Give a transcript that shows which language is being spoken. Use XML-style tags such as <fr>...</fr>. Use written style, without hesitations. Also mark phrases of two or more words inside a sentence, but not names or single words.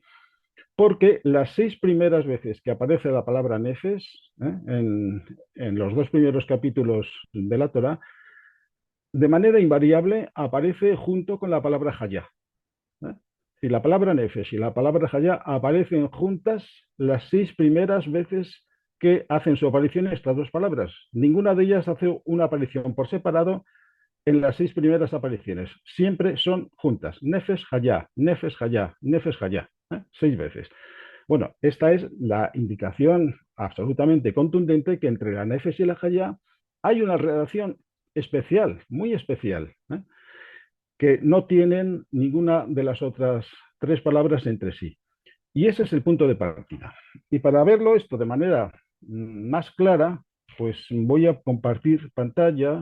<es>Porque las 6 primeras veces que aparece la palabra nefesh, en los 2 primeros capítulos de la Torah, de manera invariable aparece junto con la palabra hayá. ¿eh? Si la palabra nefesh y la palabra hayá aparecen juntas las 6 primeras veces que hacen su aparición estas 2 palabras. Ninguna de ellas hace una aparición por separado en las 6 primeras apariciones. Siempre son juntas.</es> <he>נפש חיה, נפש חיה, נפש חיה.</he> <es>6 veces. Bueno, esta es la indicación absolutamente contundente que entre la nefesh y la hayá hay una relación especial, muy especial, que no tienen ninguna de las otras 3 palabras entre sí. Y ese es el punto de partida. Y para verlo esto de manera más clara, pues voy a compartir pantalla.</es>